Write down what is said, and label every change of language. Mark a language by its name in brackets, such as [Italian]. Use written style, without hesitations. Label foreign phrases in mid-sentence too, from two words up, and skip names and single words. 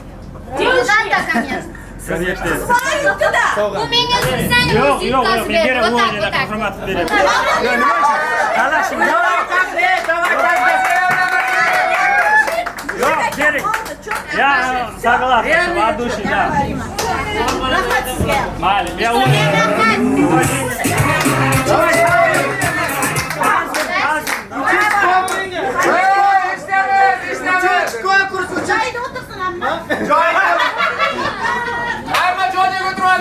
[Uzbek] Bu menga sizlarni Yo'q, men beraman, o'yinlarga hurmat beraman. Nima uchun? Qalashim. Yo'q, bering. [Russian] Ya, согласен, от души, да. [Uzbek] Rahmat sizga. Mayli, men o'ynadim. Joyida o'tirsin amma. Hamma joyga o'tiradi.